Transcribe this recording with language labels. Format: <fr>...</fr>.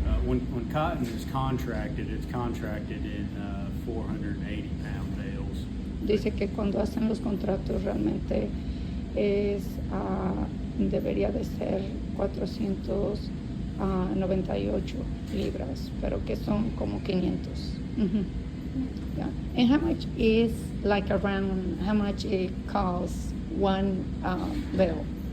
<en>When cotton is contracted, it's contracted in 480 pound bales.</en> <es>Dice que cuando hacen los contratos realmente debería de ser 498 libras, pero que son como 500.</es> <en>Yeah. And how much is how much it costs one bale?</en>